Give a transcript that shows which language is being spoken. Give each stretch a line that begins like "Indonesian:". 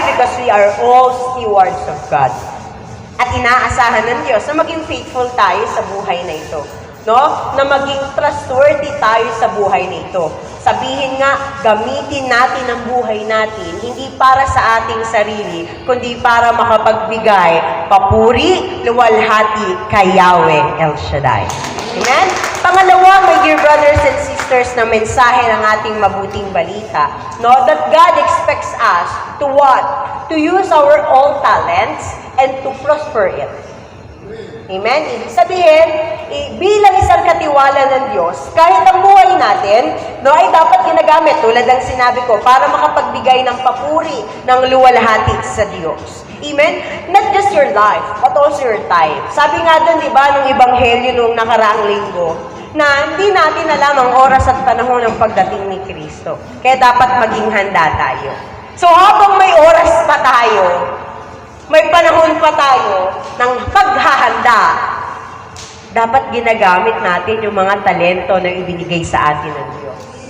English: Because we are all stewards of God.
Filipino: At inaasahan ng Diyos na maging faithful tayo sa buhay na ito. No? Na maging trustworthy tayo sa buhay na ito. Sabihin nga, gamitin natin ang buhay natin, hindi para sa ating sarili, kundi para makapagbigay papuri, luwalhati kay Yahweh El Shaddai. Amen? Pangalawa,
English: my dear brothers and sisters,
Filipino: na mensahe ng ating mabuting balita, no?
English: That God expects us to what? To use our own talents and to prosper it. Amen?
Filipino: Ibig sabihin, bilang isang katiwala ng Diyos, kahit ang buhay natin, no, ay dapat ginagamit, tulad ng sinabi ko, para makapagbigay ng papuri, ng luwalhati sa Diyos. Amen?
English: Not just your life, but also your time.
Filipino: Sabi nga doon, di ba, nung Ebanghelyo nung nakaraang linggo, na hindi natin alam ang oras at panahon ng pagdating ni Kristo. Kaya dapat maging handa tayo. So habang may oras pa tayo, may panahon pa tayo ng paghahanda, dapat ginagamit natin yung mga talento na ibinigay sa atin ng Diyos.